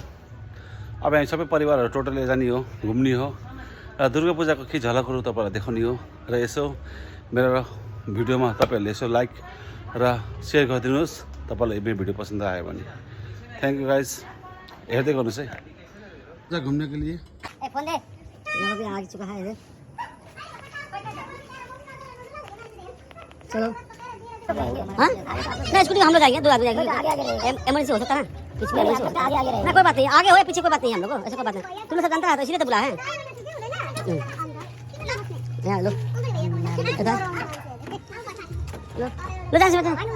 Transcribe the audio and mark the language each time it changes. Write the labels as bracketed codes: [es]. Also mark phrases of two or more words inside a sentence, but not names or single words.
[ne] अब हामी सबै परिवारहरू टोटोले जाने हो, घुम्ने हो र दुर्गा पूजाको के झलकहरू तपाईँहरूलाई देखाउने हो। र यसो मेरो भिडियोमा तपाईँहरूले यसो लाइक र सेयर गरिदिनुहोस् तपाईँलाई मेरो भिडियो पसन्द आयो भने। [en] thank you guys, [ne] हेर्दै गर्नुहोस् है। [hi] जा घुम्ने के लिए फोन दे ये भी आ चुका है। चलो हाँ नहीं स्कूटी हम लोग जाएंगे, दो आदमी जाएंगे। एमरजेंसी हो सकता है ना, कुछ भी एमरजेंसी हो सकता है। ना कोई बात नहीं, आगे हो या पीछे कोई बात नहीं, हम लोग को ऐसा कोई बात नहीं। तुम लोग सब जानता है तो इसीलिए तो बुला है। यहाँ लो इधर लो लो जान से बता।